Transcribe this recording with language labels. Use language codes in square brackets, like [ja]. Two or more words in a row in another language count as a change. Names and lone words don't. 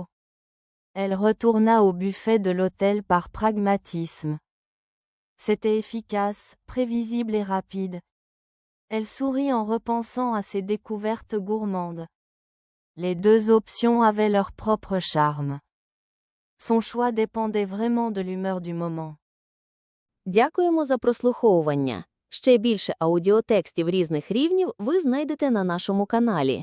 [fr] Elle retourna au buffet de l'hôtel par pragmatisme. C'était efficace, prévisible et rapide. Elle sourit en repensant à ses découvertes gourmandes. Les deux options avaient leur propre charme. Son choix dépendait vraiment de l'humeur du moment. [uk] Дякуємо за прослуховування. Ще більше аудіотекстів різних рівнів ви знайдете на нашому каналі.